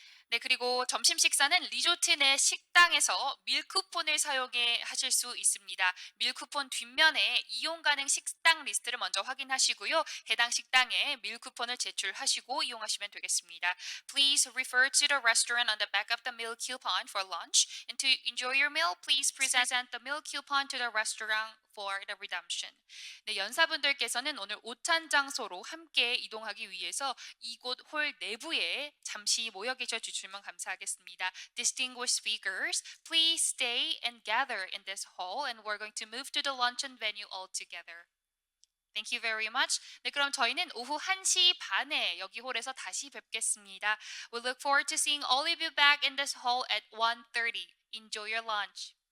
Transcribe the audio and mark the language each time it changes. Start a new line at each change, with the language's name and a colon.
Korean: 네, 그리고 점심 식사는 리조트 내 식당에서 밀쿠폰을 사용해 하실 수 있습니다. 밀쿠폰 뒷면에 이용 가능 식당 리스트를 먼저 확인하시고요. 해당 식당에 밀쿠폰을 제출하시고 이용하시면 되겠습니다.
English: Please refer to the restaurant on the back of the meal coupon for lunch. And to enjoy your meal, please present the meal coupon to the restaurant for the redemption.
Korean: 네, 연사분들께서는 오늘 오찬 장소로 함께 이동하기 위해서 이곳 홀 내부에 잠시 모여 계셔 주시면 감사하겠습니다.
English: Distinguished speakers, please stay and gather in this hall, and we're going to move to the luncheon venue all together. Thank you very much.
Korean: 네, 그럼 저희는 오후 1시 반에 여기 홀에서 다시 뵙겠습니다.
English: We look forward to seeing all of you back in this hall at 1:30. Enjoy your lunch.